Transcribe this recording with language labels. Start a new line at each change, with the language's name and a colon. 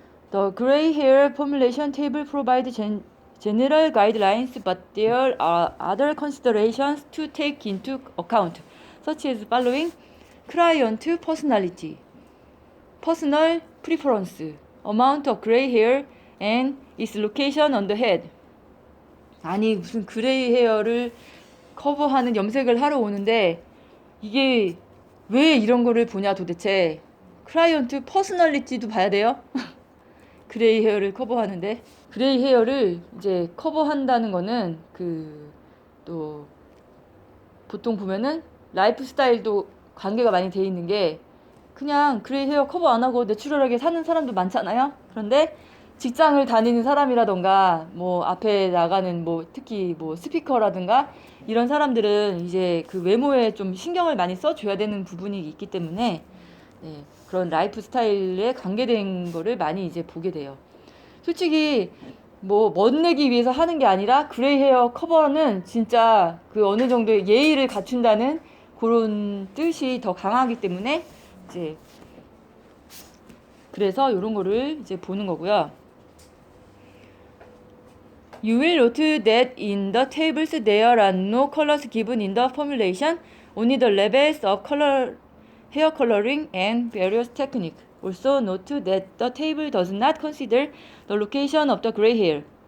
English: The gray hair formulation table provides general guidelines, but there are other considerations to take into account, such as following: client personality, personal preference, amount of gray hair, and its location on the head.
Korean: 아니 무슨 그레이 헤어를 커버하는 염색을 하러 오는데 이게 왜 이런 거를 보냐 도대체. 클라이언트 퍼스널리티도 봐야 돼요? 그레이 헤어를 커버하는데 그레이 헤어를 이제 커버한다는 거는 또 보통 보면은 라이프 스타일도 관계가 많이 돼 있는 게 그냥 그레이 헤어 커버 안 하고 내추럴하게 사는 사람도 많잖아요. 그런데 직장을 다니는 사람이라던가 뭐 앞에 나가는 뭐 특히 뭐 스피커라든가 이런 사람들은 이제 그 외모에 좀 신경을 많이 써줘야 되는 부분이 있기 때문에 그런 라이프 스타일에 관계된 거를 많이 이제 보게 돼요. 솔직히 뭐 멋내기 위해서 하는 게 아니라 그레이 헤어 커버는 진짜 그 어느 정도의 예의를 갖춘다는 그런 뜻이 더 강하기 때문에 이제 그래서 이런 거를 이제 보는 거고요.
English: You will note that in the tables there are no colors given in the formulation, only the levels of color, hair coloring and various techniques. Also note that the table does not consider the location of the gray hair.